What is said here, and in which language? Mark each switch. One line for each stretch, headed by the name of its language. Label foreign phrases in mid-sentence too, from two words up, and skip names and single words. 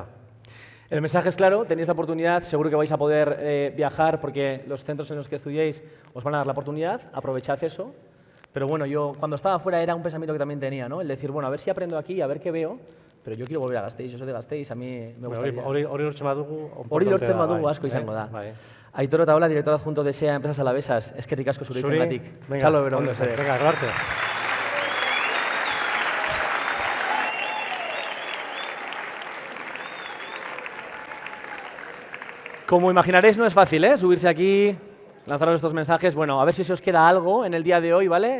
Spanish: El mensaje es claro, tenéis la oportunidad, seguro que vais a poder viajar porque los centros en los que estudiéis os van a dar la oportunidad, aprovechad eso. Pero bueno, yo cuando estaba fuera era un pensamiento que también tenía, ¿no? El decir, bueno, a ver si aprendo aquí, a ver qué veo, pero yo quiero volver a Gasteiz, yo soy de Gasteiz, a mí me gustaría.
Basque: Hori lortzen badugu. Hori lortzen badugu asko izango da. Aitor Otaola,
Spanish: director adjunto de SEA Empresas Alavesas,
Basque: eskerrik asko zure hitzengatik. Txalo bero.
Spanish: Venga, gracias. Como imaginaréis, no es fácil, ¿eh? Subirse aquí, lanzaros estos mensajes. Bueno, a ver si se os queda algo en el día de hoy, ¿vale?